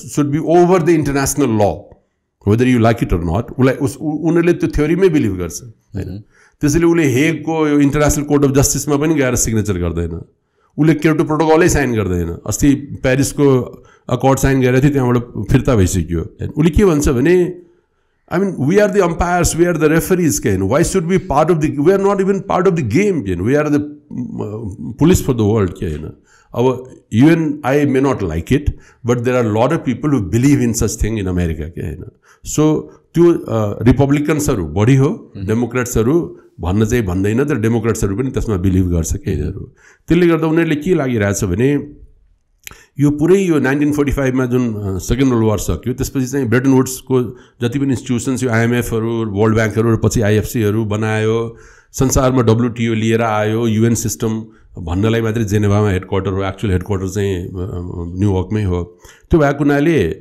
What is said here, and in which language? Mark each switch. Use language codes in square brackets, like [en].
[ne] Be over the international ल [en] whether you like it or not [ne] उनीहरूले त्यो थ्योरीमै believe गर्छ हैन त्यसैले उले हेगको यो इन्टरनेसनल कोर्ट अफ जस्टिसमा पनि गएर सिग्नेचर गर्दैन उले क्योटो प्रोटोकलै साइन गर्दैन अस्ति पेरिसको अकर्ड साइन गरेको थियो त्यहाँबाट फिर्ता भइसक्यो उले के भन्छ भने [en] I mean, we are the umpires, we are the referees. Why should we be part of the... We are not even part of the game. We are the police for the world. Our UNI may not like it, but there are a lot of people who believe in such thing in America. So, Republicans are body ho, Democrats are [ne] भन्नु चाहिँ भन्दैन तर डेमोक्रेट्सहरु पनि त्यसमा believe गर्छ के यिनीहरु त्यसले गर्दा उनीहरुले के लागिरहेछ भने यो पुरै यो 1945 मा जुन सेकेन्ड वर्ल्ड वार सक्यो त्यसपछि चाहिँ ब्रेटन वुड्सको जति पनि इन्स्टिट्युसन्स यो आईएमएफ हरु वर्ल्ड बैंक हरु पछि आईएफसी हरु बनायो संसारमा डब्ल्युटीओ लिएर आयो युएन सिस्टम भन्नलाई मात्रै जेनेभामा हेडक्वार्टर हो एक्चुअल हेडक्वार्टर चाहिँ न्यूयर्कमै हो त्यो भएको हुनाले